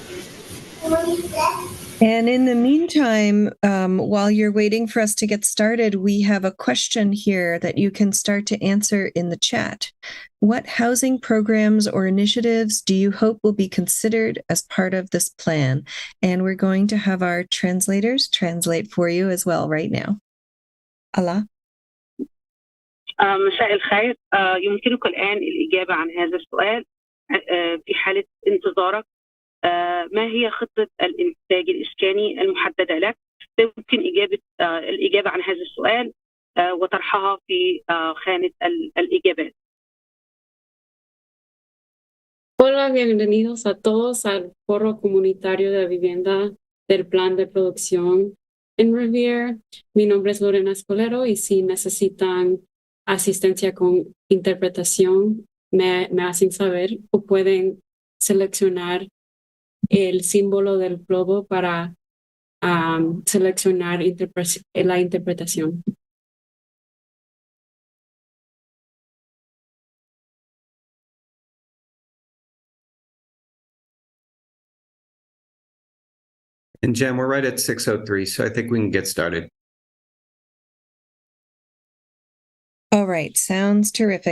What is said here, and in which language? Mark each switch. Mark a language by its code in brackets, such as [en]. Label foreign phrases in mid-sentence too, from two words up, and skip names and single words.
[en] And in the meantime, while you're waiting for us to get started, we have a question here that you can start to answer in the chat. What housing programs or initiatives do you hope will be considered as part of this plan? And we're going to have our translators translate for you as well right now. [ar] Allah. مساء الخير. يمكنك الآن الإجابة عن هذا السؤال في حالة انتظارك. ما هي خطة الإنتاج الإسكاني المحددة لك؟ يمكن الإجابة عن هذا السؤال وطرحها في خانة الإجابات. [es] Hola, bienvenidos a todos al Foro Comunitario de Vivienda del Plan de Producción en Revere. Mi nombre es Lorena Escolero y si necesitan asistencia con interpretación, me hacen saber o pueden seleccionar el símbolo del globo para seleccionar la interpretación. [en] And Jen, we're right at 6:03, so I think we can get started. All right, sounds terrific.